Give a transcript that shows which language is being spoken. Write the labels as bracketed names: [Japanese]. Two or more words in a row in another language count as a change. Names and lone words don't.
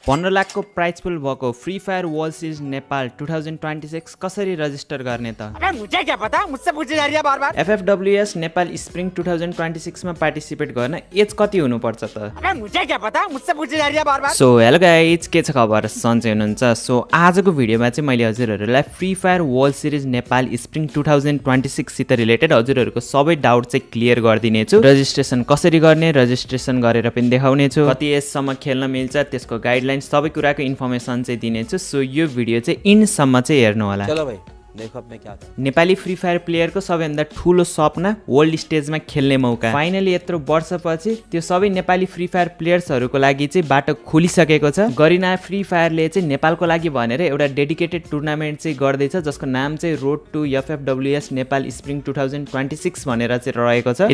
[Nepali] 15 लाखको [English] prize pool [Nepali] भएको फ्री फायर वर्ल्ड सिरिज नेपाल 2026 कसरी रजिस्टर गर्ने त? [Hindi] अबे मुझे क्या पता, मुझसे पूछी जा रही है बार-बार। [Nepali] FFWS नेपाल स्प्रिङ 2026 मा पार्टिसिपेट गर्न एज कति हुनु पर्छ त? [Hindi] अबे मुझे क्या पता, मुझसे पूछी जा रही है बार-बार। [English] so hello guys, [Nepali] के छ खबर? सन्चै हुनुहुन्छ? सो आजको भिडियोमा चाहिँ मैले हजुरहरूलाई फ्री फायर वर्ल्ड सिरिज नेपाल स्प्रिङ 2026 सित रिलेटेड हजुरहरूको सबै डाउट चाहिँ क्लियर गरिदिने छु। रजिस्ट्रेसन कसरी गर्ने, रजिस्ट्रेसन गरेर पनि देखाउने छु, कति एजसम्म खेल्न मिल्छ, त्यसको गाइडलाइन सबै कुराको इन्फर्मेसन चाहिँ दिनेछु। सो यो भिडियो चाहिँ इन्डसम्म चाहिँ हेर्नु होला। [Hindi] चलो भाई देखो अब मैं क्या था। [Nepali] नेपाली फ्री फायर प्लेयरको सबैभन्दा ठुलो सपना वर्ल्ड स्टेजमा खेल्ने मौका। फाइनली यत्रो वर्षपछि त्यो सबै नेपाली फ्री फायर प्लेयर्सहरूको लागि चाहिँ बाटो खोलिसकेको छ। गरिना फ्री फायरले चाहिँ नेपालको लागि भनेर एउटा [English] dedicated tournament [Nepali] चाहिँ गर्दैछ, जसको नाम चाहिँ रोड टु FFWS नेपाल स्प्रिङ 2026 भनेर चाहिँ रहेको छ।